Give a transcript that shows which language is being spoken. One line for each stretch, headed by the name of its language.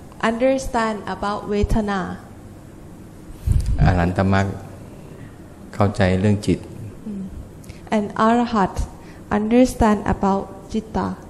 English: understand about Vedana
Thai: อรหันตมรรคเข้าใจเรื่องจิต
English: and Arahat understand about Citta